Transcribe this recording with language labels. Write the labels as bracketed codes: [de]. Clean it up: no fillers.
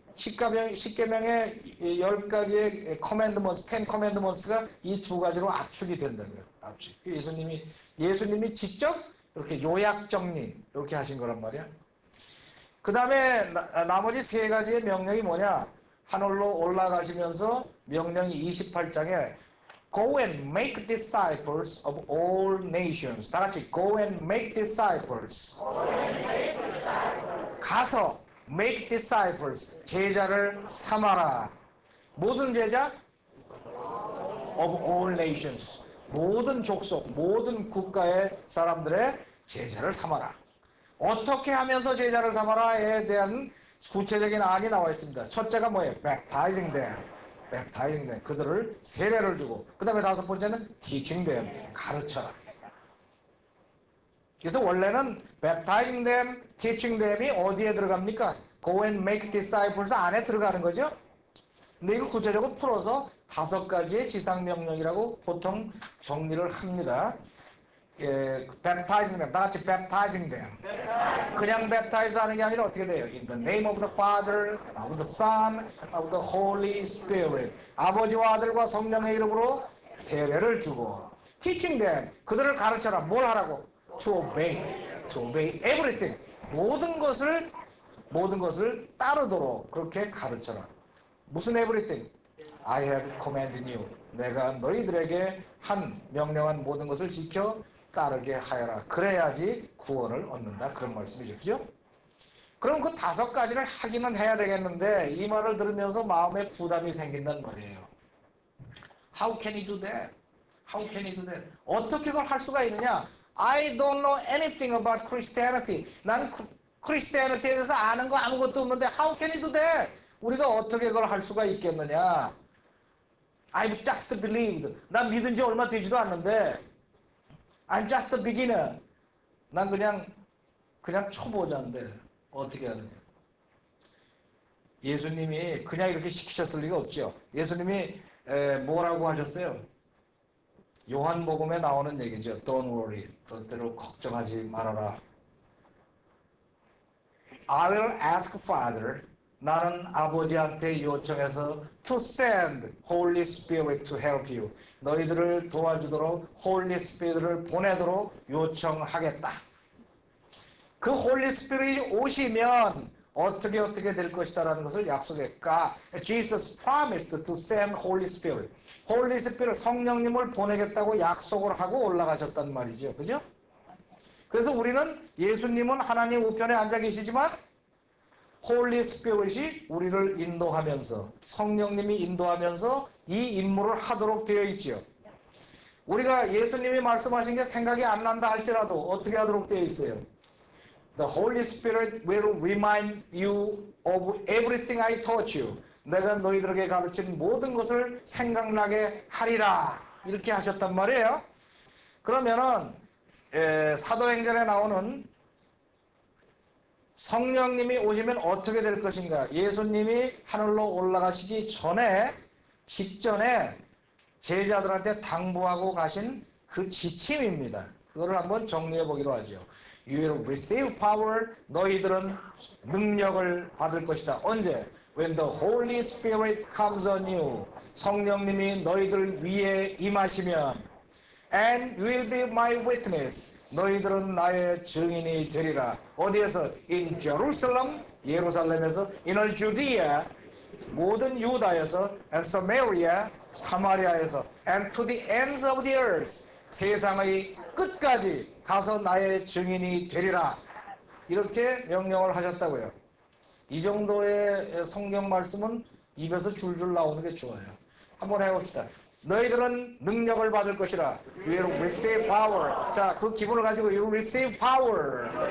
[ko] 십계명의 10가지의 커맨드먼스, 10 커맨드먼스가 이 두 가지로 압축이 된다고요. 압축. 예수님이 직접 이렇게 요약 정리, 이렇게 하신 거란 말이야. 그 다음에 나머지 세 가지의 명령이 뭐냐? 하늘로 올라가시면서 명령이 28장에 [en] Go and make disciples of all nations. [ko] 다 같이 [en] Go and make disciples. [ko] 가서 [en] make disciples. [ko] 제자를 삼아라. 모든 제자? [en] Of all nations. [ko] 모든 족속, 모든 국가의 사람들의 제자를 삼아라. 어떻게 하면서 제자를 삼아라에 대한 구체적인 안이 나와 있습니다. 첫째가 뭐예요? [en] Baptizing them. Baptizing them. [ko] 그들을 세례를 주고, 그 다음에 다섯 번째는 [en] Teaching them. [ko] 가르쳐라. 그래서 원래는 [en] Baptizing them, Teaching them [ko] 이 어디에 들어갑니까? [en] Go and make disciples [ko] 안에 들어가는 거죠. 근데 이걸 구체적으로 풀어서 다섯 가지의 지상명령이라고 보통 정리를 합니다. [en] baptizing them, [ko] 다 같이 [en] baptizing them. [ko] 그냥 baptize 하는 게 아니라 어떻게 돼요? [en] In the name of the Father, of the Son, and of the Holy Spirit. [ko] 아버지와 아들과 성령의 이름으로 세례를 주고, [en] teaching them, [ko] 그들을 가르쳐라. 뭘 하라고? [en] To obey everything. [ko] 모든 것을 따르도록 그렇게 가르쳐라. 무슨 everything? [en] I have commanded you. [ko] 내가 너희들에게 명령한 모든 것을 지켜 따르게 하여라. 그래야지 구원을 얻는다. 그런 말씀이죠. 그죠? 그럼 그 다섯 가지를 하기는 해야 되겠는데 이 말을 들으면서 마음에 부담이 생긴단 말이에요. [en] How can he do that? How can he do that? [ko] 어떻게 그걸 할 수가 있느냐? [en] I don't know anything about Christianity. [ko] 난 크리스티애니티에 대해서 아는 거 아무것도 없는데 [en] How can he do that? [ko] 우리가 어떻게 그걸 할 수가 있겠느냐? [en] I've just believed. [ko] 난 믿은 지 얼마 되지도 않는데 [en] I'm just a beginner. [ko] 난 그냥 초보자인데 어떻게 하느냐. 예수님이 그냥 이렇게 시키셨을 리가 없죠. 예수님이 뭐라고 하셨어요? 요한복음에 나오는 얘기죠. [en] Don't worry. [ko] 절대로 걱정하지 말아라. [en] I will ask Father. [ko] 나는 아버지한테 요청해서 [en] to send Holy Spirit to help you. [ko] 너희들을 도와주도록 Holy Spirit을 보내도록 요청하겠다. 그 Holy Spirit이 오시면 어떻게 될 것이다라는 것을 약속했까. [en] Jesus promised to send Holy Spirit. [ko] Holy Spirit 성령님을 보내겠다고 약속을 하고 올라가셨단 말이죠. 그죠? 그래서 우리는 예수님은 하나님 우편에 앉아 계시지만 홀리 스피릿이 우리를 인도하면서 성령님이 인도하면서 이 임무를 하도록 되어 있지요. 우리가 예수님이 말씀하신 게 생각이 안 난다 할지라도 어떻게 하도록 되어 있어요? [en] The Holy Spirit will remind you of everything I taught you. [ko] 내가 너희들에게 가르친 모든 것을 생각나게 하리라. 이렇게 하셨단 말이에요. 그러면은 사도행전에 나오는 성령님이 오시면 어떻게 될 것인가? 예수님이 하늘로 올라가시기 직전에 제자들한테 당부하고 가신 그 지침입니다. 그거를 한번 정리해 보기로 하죠. [en] You will receive power. [ko] 너희들은 능력을 받을 것이다. 언제? [en] When the Holy Spirit comes on you. [ko] 성령님이 너희들 위에 임하시면 [en] And you will be my witness. [ko] 너희들은 나의 증인이 되리라. 어디에서? [en] In Jerusalem, [ko] 예루살렘에서, [en] in all Judea, [ko] 모든 유다에서, [en] and Samaria, [ko] 사마리아에서, [en] and to the ends of the earth, [ko] 세상의 끝까지 가서 나의 증인이 되리라. 이렇게 명령을 하셨다고요. 이 정도의 성경 말씀은 입에서 줄줄 나오는 게 좋아요. 한번 해봅시다. 너희들은 능력을 받을 것이라. [en] You will receive power. [ko] 자, 그 기분을 가지고 [en] You will receive power.